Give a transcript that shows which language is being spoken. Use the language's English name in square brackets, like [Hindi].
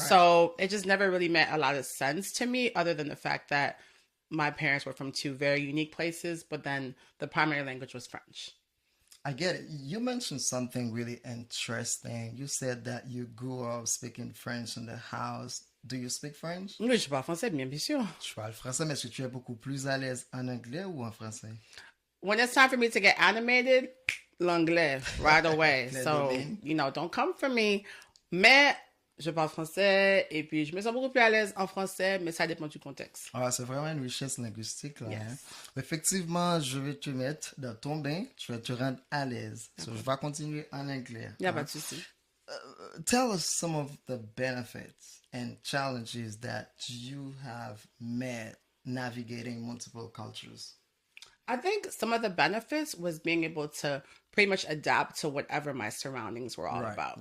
[English] So it just never really made a lot of sense to me, other than the fact that my parents were from two very unique places, but then the primary language was French. I get it. You mentioned something really interesting. You said that you grew up speaking French in the house. Do you speak French? [French] Oui, je parle français, bien sûr. Je parle français, mais est-ce que tu es beaucoup plus à l'aise en anglais ou en français? [English] When it's time for me to get animated, l'anglais right away. [French] Les [English] So, [French] domaines. [English] don't come for me. [French] Mais je parle français et puis je me sens beaucoup plus à l'aise en français, mais ça dépend du contexte. Ah, c'est vraiment une richesse linguistique, là. Hein? [English] Yes. [French] Effectivement, je vais te mettre dans ton bain. Tu vas te rendre à l'aise. So, je vais continuer en anglais. Il n'y a pas Hein? de souci. [English] Tell us some of the benefits and challenges that you have met navigating multiple cultures. I think some of the benefits was being able to pretty much adapt to whatever my surroundings were all Right, about.